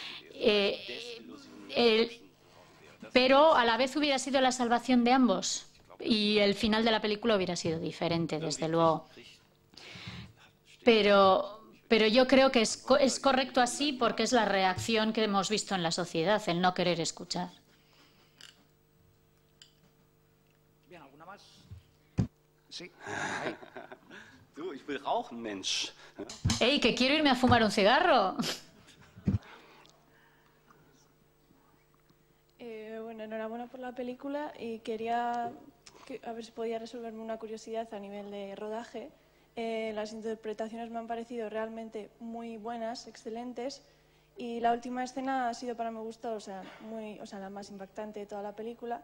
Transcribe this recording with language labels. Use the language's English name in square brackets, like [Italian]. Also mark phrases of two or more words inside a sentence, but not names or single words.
[Spanish] Pero a la vez hubiera sido la salvación de ambos y el final de la película hubiera sido diferente, desde luego. Pero yo creo que es correcto así porque es la reacción que hemos visto en la sociedad, el no querer escuchar. Bien, ¿alguna más? Sí. Ahí. [German] Du, ich will rauchen, Mensch. [Spanish] ¡Ey, que quiero irme a fumar un cigarro! Bueno, enhorabuena por la película y quería a ver si podía resolverme una curiosidad a nivel de rodaje. Las interpretaciones me han parecido realmente muy buenas, excelentes, y la última escena ha sido para mi gusto, la más impactante de toda la película.